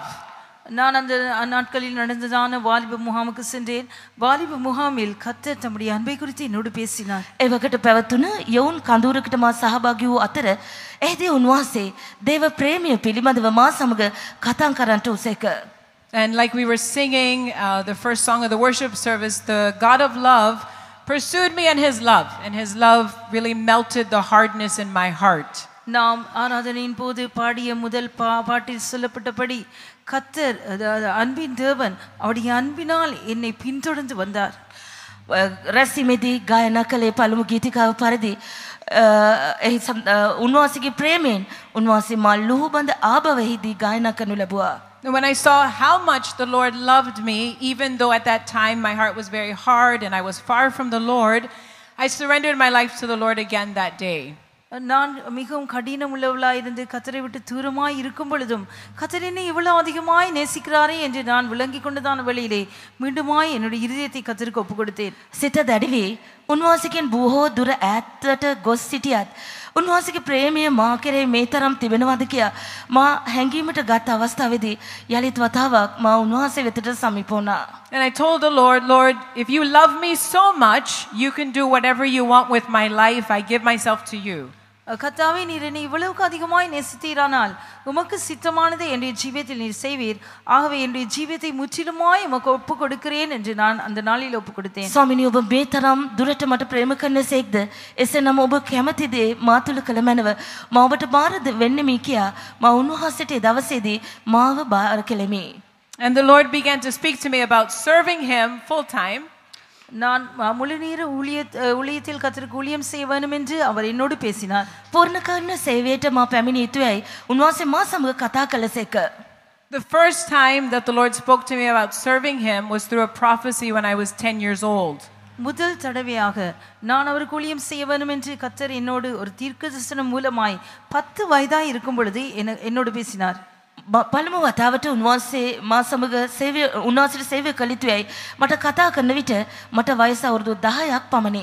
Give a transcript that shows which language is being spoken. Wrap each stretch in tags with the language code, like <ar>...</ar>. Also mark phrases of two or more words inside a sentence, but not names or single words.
<ta>நான் அந்த நாட்களில் நடந்ததான வாலிப முகாமுக்கு சென்றேன். வாலிப முகாமில் கர்த்தர் தம்முடைய அன்பை குறித்து என்னோடு பேசினார்.</ta> <si>එවකට පැවතුන යවුන් කඳුරකට මා සහභාගී වූ අතර එහිදී උන්වහන්සේ දේව ප්‍රේමය පිළිබඳව මා සමග කතා කරන්නට උසේක.</si> <en>And like we were singing the first song of the worship service, the God of love pursued me in His love, and His love really melted the hardness in my heart.</en> <ta>நாம் ஆராதனையின் போது பாடிய முதல் பாட்டில் சொல்லப்பட்டபடி கர்த்தர் அன்பின் தேவன் அவருடைய அன்பினால் என்னை பின்தொடர்ந்து வந்தார்.</ta> <si>රැස්වීමේදී ගායනා කළේ පළමු ගීතිකාව පරිදි උන්වහන්සේගේ ප්‍රේමයෙන් උන්වහන්සේ මා ලුහුබඳ ආභවෙහිදී ගායනා කරනු ලැබුවා.</si> <en>When I saw how much the Lord loved me, even though at that time my heart was very hard and I was far from the Lord, I surrendered my life to the Lord again that day.</en> <ta>நான் மிகவும் கடினம் உள்ளவளாய் இருந்து கத்தரை விட்டு தூரமாய் இருக்கும் பொழுதும் கத்தர் என்னை இவ்வளவு அதிகமாய் நேசிக்கிறாரே என்று நான் விளங்கி கொண்டதான வழியிலே மீண்டுமாய் என்னுடைய இருதயத்தை கத்தருக்கு ஒப்பு கொடுத்தேன்.</ta> <si>සිත දැඩි වී උන්වහන්සේගෙන් බොහෝ දුර ඈතට ගොස් සිටියත් උන්වහන්සේගේ ප්‍රේමය මා කෙරෙහි මේ තරම් තිබෙනවද කියා මා හැඟීමට ගත් අවස්ථාවේදී යලිත් වතාවක් මා උන්වහන්සේ වෙතට සමීප වුණා.</si> <en>And I told the Lord, Lord, if you love me so much, you can do whatever you want with my life. I give myself to you.</en> <ta>கர்த்தாவே நீர் என்னை இவ்வளவுக்கு அதிகமாய் நேசித்தீரானால் உமக்கு சித்தமானதை என்னுடைய ஜீவியத்தில் நீர் செய்வீர். ஆகவே என்னுடைய ஜீவியத்தை முற்றிலுமாய் உமக்கு ஒப்பு கொடுக்கிறேன் என்று நான் அந்த நாளில் ஒப்பு கொடுத்தேன்.</ta> <si>ස්වාමිනී ඔබ මේ තරම් දුරට මට ප්‍රේම කරන සේක්ද එසේනම් ඔබ කැමති දේ මා තුළ කළ මැනව මා ඔබට බාර වෙන්නෙමි කියා මා උන්වහන්සේට ඒ දවසේදී මාව බාර කෙලෙමි.</si> <en>And the Lord began to speak to me about serving him full time.</en> <ta>நான் முழு நேர ஊழியத்தில் கர்த்தருக்கு ஊழியம் செய்ய வேண்டும் என்று அவர் என்னோடு பேசினார்.</ta> <si>පූර්ණකාලීන සේවයට මා පැමිණිය යුතුයයි උන්වහන්සේ මා සමග කතා කළසේක.</si> <en>The first time that the Lord spoke to me about serving him was through a prophecy when I was 10 years old.</en> <ta>முதல் தடவையாக நான் அவருக்கு ஊழியம் செய்ய வேண்டும் என்று கர்த்தர் என்னோடு ஒரு தீர்க்கதரிசனம் மூலமாய் 10 வயதாய் இருக்கும் பொழுது என்னோடு பேசினார்.</ta> <si>පළමු වතාවට උන්වහන්සේ මා සමග උන්වහන්සේට සේවය කළ යුතුයයි මට කතා කරන විට මට වයස අවුරුදු 10ක් පමණි.</si>